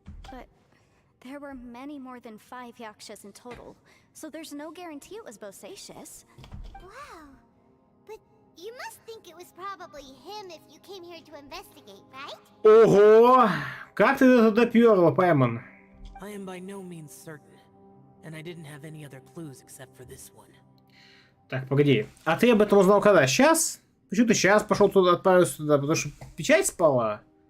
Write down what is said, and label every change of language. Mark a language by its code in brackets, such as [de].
[en] But there were many more than 5 yakshas in total, so there's no guarantee it was Bosacius. Wow. But you must think it was probably him if you came here to investigate, right? [ru] Ого! Как ты туда перла, Паймон? [en] I am by no means certain, and I didn't have any other clues except for this one. [ru] Так, погоди. А ты об этом узнал когда? Сейчас? Почему ты сейчас пошел туда, отправился туда? Потому что печать спала?